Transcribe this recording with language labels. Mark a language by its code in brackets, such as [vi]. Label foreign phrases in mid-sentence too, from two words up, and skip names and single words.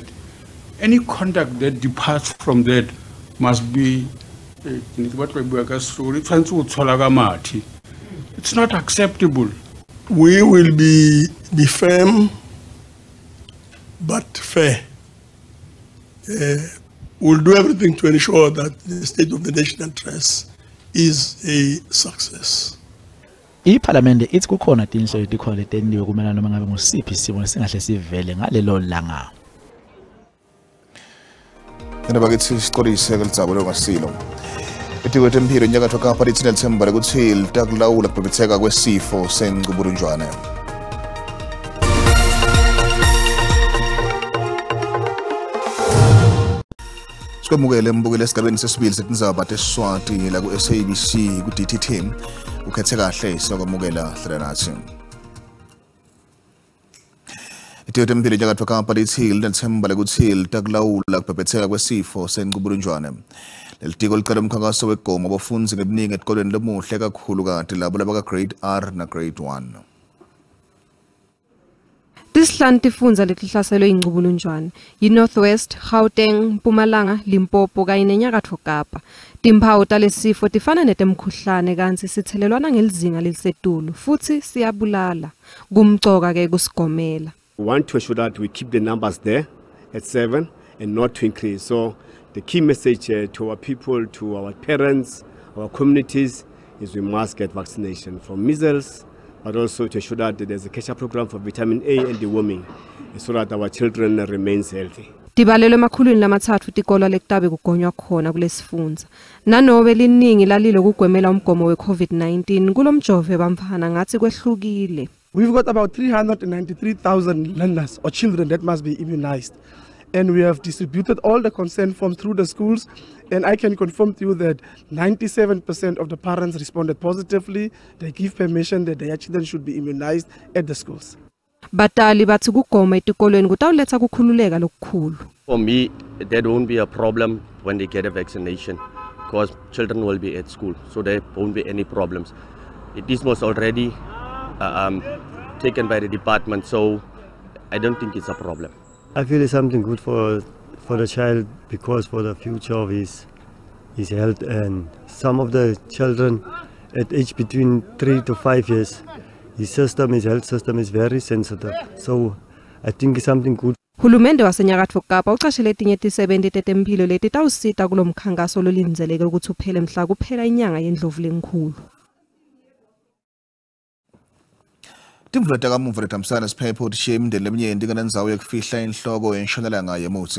[en] Any conduct that departs from that must be it's not acceptable. We will be firm but fair. We'll do everything to ensure that the State of the Nation address is a success. [ss] Iparlamente ithi kukhona tinhlelo etikhona leteniwe kumelana noma ngabe ngusiphi isimo singahle sivele ngalelo langa. Bakithi siqolise kelitsabo longasilo. Itikwe tempilo nyakatho Kapa lithi nelithemba lokuthi litakulawula ukubhebhetheka kwesifo sengcuburunjwane. Sikwemukele mbukele esigabeni sesibili setindzaba tesiSwati la ku SABC ku DTT ukhethe kahle siyakwamukela hlala nathi. Itikwe tempilo nyakatho Kapa lithi nelithemba lokuthi litakulawula ukubhebhetheka kwesifo sengcuburunjwane. Lelitiko licala umkhankaso wegoma abafunzi ngebuningi etikolweni lomuhle kakhulu kanti labo labaka grade R na grade 1. Tisihlanu tifundza letihlaselwe ingcubulunjwane yi-Northwest, Gauteng, Mpumalanga, Limpopo kanye neNyakatfo Kapa. Timphawu talesifo tifana netemkhuhlane kanti sithelelwana ngelizinga lelisetulu futhi siyabulala. Kumcoka ke kusigomela. [en] We want to ensure that we keep the numbers there at 7 and not to increase. So the key message to our people, to our parents, our communities is we must get vaccination from measles, but also to ensure that there's a catch-up program for vitamin A and deworming so that our children remains healthy. [ss] Tibalelwe emakhulwini lamathathu tikolo lekutabe kugonywa khona kulesifundza. Nanobe liningi lalilo kugwemela umgomo we-COVID-19 kulomjove bamfana ngathi kwehlukile. [en] We've got about 393,000 learners or children that must be immunized. And we have distributed all the consent forms through the schools. And I can confirm to you that 97% of the parents responded positively. They give permission that their children should be immunized at the schools. Batali bathi kugoma etikolweni kutawuletha kukhululeka lokukhulu. For me, there won't be a problem when they get a vaccination because children will be at school, so there won't be any problems. This was already taken by the department, so I don't think it's a problem. I feel it's something good for the child because for the future of his health, and some of the children at age between 3 to 5 years, his health system is very sensitive. So I think it's something good. [ss] Hulumende waseNyakatfo Kapa uqashele etinye tisebenti tetempilo leti tawusita kulo mkhankaso lolindzeleke ukuthi uphele mhla kuphela inyanga yendlovu lenkhulu. Timvula takamuva lethamsana siphepho tishiye imindeni leminyenti kanendzawo yokufihla inhloko entshonalanga yemuthi.